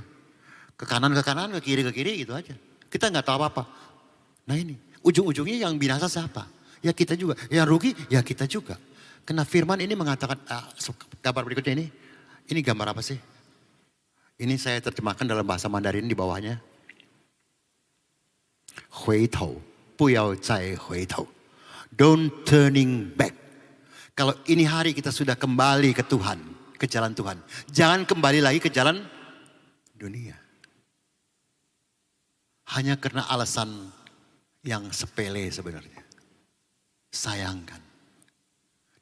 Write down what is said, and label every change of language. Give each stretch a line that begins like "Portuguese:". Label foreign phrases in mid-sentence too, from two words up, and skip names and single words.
Indonesian: Ke kanan, ke kiri gitu aja. Kita nggak tahu apa-apa. Nah ini, ujung-ujungnya yang binasa siapa? Ya kita juga. Yang rugi, ya kita juga. Karena firman ini mengatakan, gambar berikutnya ini gambar apa sih? Ini saya terjemahkan dalam bahasa Mandarin di bawahnya.
Chinese: 回头，不要再回头.
English: Don't turning back.
Indonesian: Kalau ini hari kita sudah kembali ke Tuhan, ke jalan Tuhan. Jangan kembali lagi ke jalan dunia. Hanya karena alasan yang sepele sebenarnya. Sayangkan.